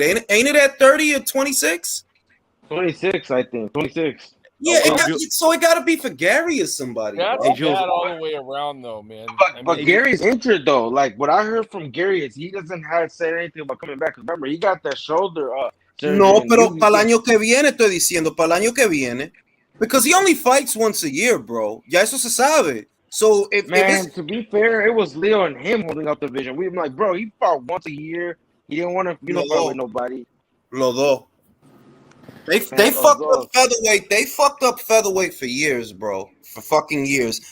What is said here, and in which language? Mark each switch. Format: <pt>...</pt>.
<en>Ain't it at 30 or 26? 26, I think. 26. Yeah, so it got to be for Gary or somebody. That's bro. bad all the way around, though, man. But Gary's injured though. Like what I heard from Gary is he doesn't have said anything about coming back. Remember, he got that shoulder surgery.</en> <es>No, pero para el año que viene estoy diciendo, para el año que viene.</es> <en>Because he only fights once a year, bro.</en> <es>Ya eso se sabe.</es> <en>So if to be fair, it was Leo and him holding up the division. We were like, bro, he fought once a year. He didn't want to, fight with nobody.</en> <es>Los dos.</es> <en>They fucked up featherweight. They fucked up featherweight for years, bro. For fucking years.</en>